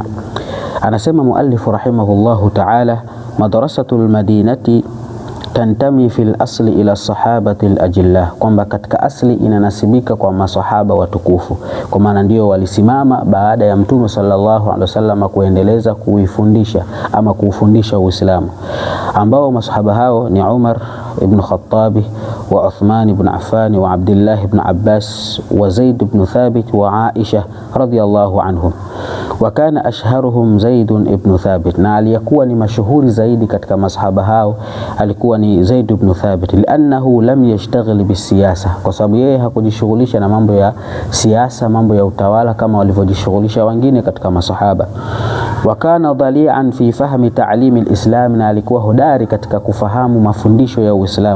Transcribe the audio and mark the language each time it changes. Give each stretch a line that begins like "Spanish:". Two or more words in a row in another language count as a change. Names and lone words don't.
Swahili: Anasema muallifu
Arabic: رحمه الله تعالى, مدرسة المدينة تنتمي في الأصل إلى الصحابة الأجلة,
Swahili: kwamba katika asli inanasibika kwa masahaba watukufu, kwa maana ndio walisimama baada ya Mtume
Arabic: صلى الله عليه وسلم
Swahili: kuendeleza kuifundisha ama kuufundisha Uislamu, ambao masahaba hao ni Umar ibn Khattabi wa Uthman ibn Affan wa Abdullah ibn Abbas wa Zaid ibn Thabit wa Aisha
Arabic: رضي الله عنهم. وكان أشهرهم
Swahili: Zaid ibn Thabit, na aliyekuwa ni mashuhuri zaidi katika masahaba hao alikuwa ni Zaid ibn Thabit,
Arabic: لأنه لم يشتغل بالسياسة,
Swahili: kwa sababu yeye hakujishughulisha na mambo ya siasa, mambo ya utawala kama walivyojishughulisha wengine katika masahaba.
Arabic: وكان ضليعا في فهم تعاليم الإسلام,
Swahili: na alikuwa hodari katika kufahamu mafundisho ya Uislamu.